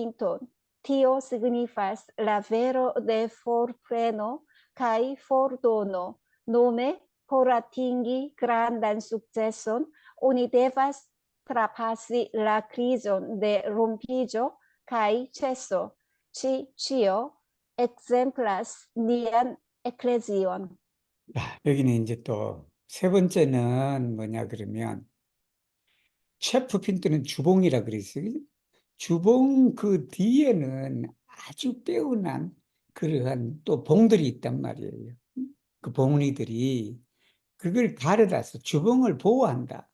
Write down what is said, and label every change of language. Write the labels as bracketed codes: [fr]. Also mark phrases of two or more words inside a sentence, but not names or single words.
[eo] Tio signifas la vero de forpreno kai fortuno nome por atingi grandan sukceson oni devas trapasi la krizon de rompiĝo kai ĉeso. Ĉi ĉio exemplas nian eklezion. [ko] 여기는 이제 또 세 번째는 뭐냐 그러면 셰프 핀트는 주봉이라 그랬어요. 주봉 그 뒤에는 아주 빼어난 그러한 또 봉들이 있단 말이에요. 그 봉리들이 그걸 가르다서 주봉을 보호한다.